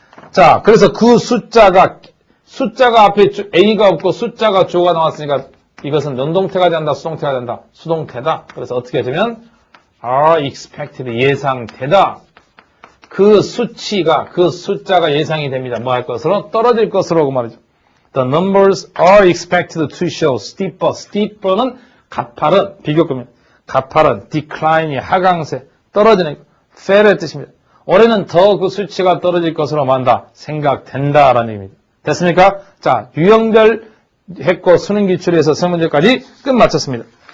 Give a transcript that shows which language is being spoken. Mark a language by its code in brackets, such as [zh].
[ko] 자, 그래서 그 숫자가 앞에 A가 없고 숫자가 주어가 나왔으니까 이것은 능동태가 된다, 수동태가 된다? 수동태다. 그래서 어떻게 되면 [en] are expected, [ko] 예상되다. 그 숫자가 예상이 됩니다. 뭐 할 것으로? 떨어질 것으로 그 말이죠. [en] The numbers are expected to show steeper. [ko] steeper는 가파른, 비교급입니다. 가파른, decline이 하강세, 떨어지는, fair의 뜻입니다. 올해는 더 그 수치가 떨어질 것으로 만다, 생각된다라는 얘기입니다. 됐습니까? 자, 유형별 했고 수능 기출에서 세 문제까지 끝 마쳤습니다.